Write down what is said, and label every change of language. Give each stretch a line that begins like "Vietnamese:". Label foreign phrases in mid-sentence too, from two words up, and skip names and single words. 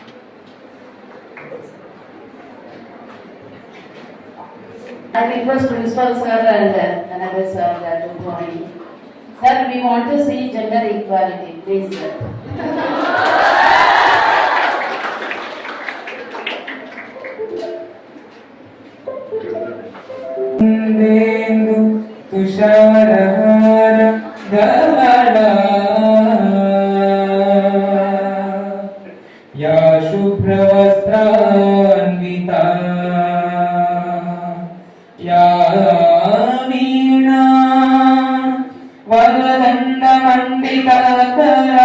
English: I request Principal Sir and another sir to join. Sir, we want to see gender equality, please sir.
Sanskrit: ೇಂದು ತುಷಾರಹಾರ ಧವಳ ಯಾ ಶುಭ್ರವಸ್ತ್ರಾನ್ವಿತಾ ಯಾ ವೀಣಾ ವರದಂಡ ಮಂಡಿತಕರಾ.